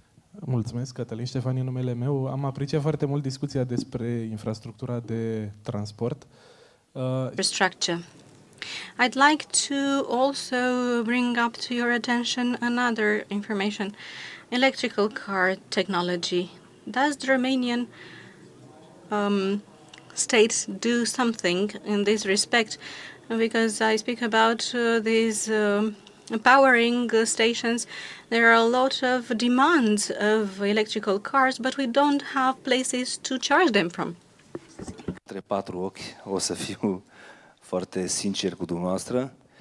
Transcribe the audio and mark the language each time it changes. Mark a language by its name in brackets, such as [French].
[Romanian] Mulțumesc, Cătălin Ștefan e numele meu. Am apreciat foarte mult discuția despre infrastructura de transport. [English] Infrastructure. I'd like to also bring up to your attention another information. Electrical car technology. Does the Romanian state do something in this respect? Because I speak about these powering stations. There are a lot of demands of electrical cars, but we don't have places to charge them from. [Romanian] Între patru ochi, o să fiu foarte sincer cu dumneavoastră.